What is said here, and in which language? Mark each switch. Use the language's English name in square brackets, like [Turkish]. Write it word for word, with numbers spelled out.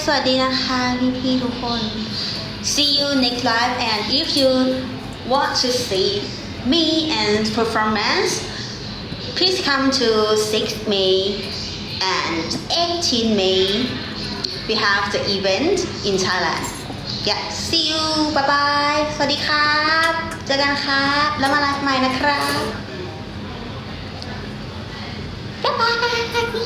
[Thai] สวัสดีนะคะพี่พี่ทุกคน [English] See you next live. And if you want to see me and performance, please come to sixth of May. And eighteenth of May, we have the event in Thailand. Yeah, see you. Bye bye. [Thai] สวัสดีครับเจอกันครับแล้วมาไลฟ์ใหม่นะครับ [English] Bye bye.